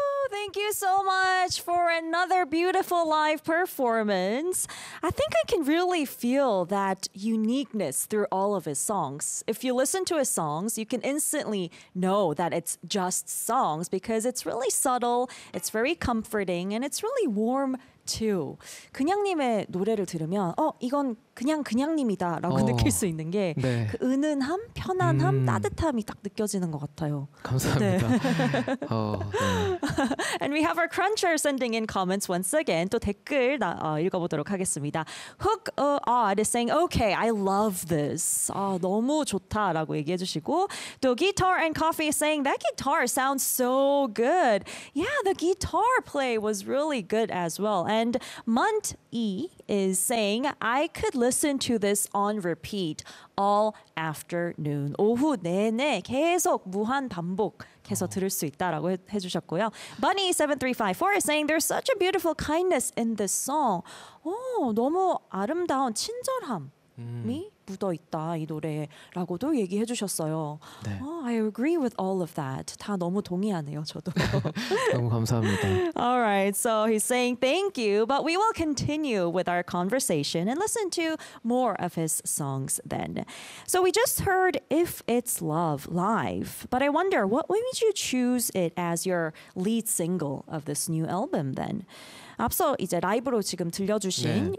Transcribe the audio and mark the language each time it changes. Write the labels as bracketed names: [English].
[English] thank you so much for another beautiful live performance. I think I can really feel that uniqueness through all of his songs. If you listen to his songs, you can instantly know that it's just songs because it's really subtle, it's very comforting, and it's really warm too. [Korean] 근양님의 노래를 들으면 이건 그냥 근양님이다 라고 느낄 수 있는 게 네. 그 은은함, 편안함, 따뜻함이 딱 느껴지는 것 같아요. 감사합니다. 네. [English] 네. And we have our cruncher sending in comments once again. [Korean] 또 댓글 읽어보도록 하겠습니다. [English] Hook Odd is saying, okay, I love this. [Korean] 너무 좋다 라고 얘기해 주시고 또 [English] Guitar and Coffee is saying, that guitar sounds so good. Yeah, the guitar play was really good as well. And Munt E is saying, I could listen to this on repeat all afternoon. [Korean] 오후 내내 계속 무한 반복 계속 들을 수 있다라고 해주셨고요. [English] Bunny7354 is saying, there's such a beautiful kindness in this song. [Korean] 너무 아름다운 친절함이 묻어있다 이 노래라고도 얘기해 주셨어요. [English] 네. I agree with all of that. [Korean] 다 너무 동의하네요, 저도. 너무 감사합니다. [English] All right, so he's saying thank you, but we will continue with our conversation and listen to more of his songs then. So we just heard If It's Love live, but I wonder, what made you choose it as your lead single of this new album then? [Korean] 앞서 이제 라이브로 지금 들려주신 네.